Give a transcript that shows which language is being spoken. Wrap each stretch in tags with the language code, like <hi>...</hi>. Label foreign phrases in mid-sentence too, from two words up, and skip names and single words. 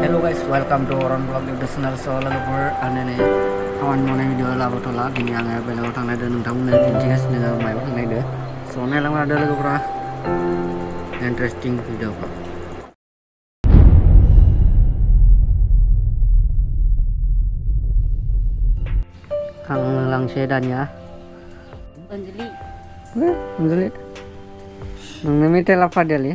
<en>guys, welcome to Oron Vlog YouTube channel.</en> <brx>So logoफोर आंनो नै खामानि मावनाय भिडिअ लाबोथ'ला दिनै आङो बेलेगाव थांनायदो नोंथांमोननो दिन्थिगासिनो मायाव थांनायदो स' नायलांदो लोगोफोरा इन्टारेस्टिं भिडिअखौ थांलांसै दानिया अनजलि नोंनो मेथाइ लाफादोलै</brx>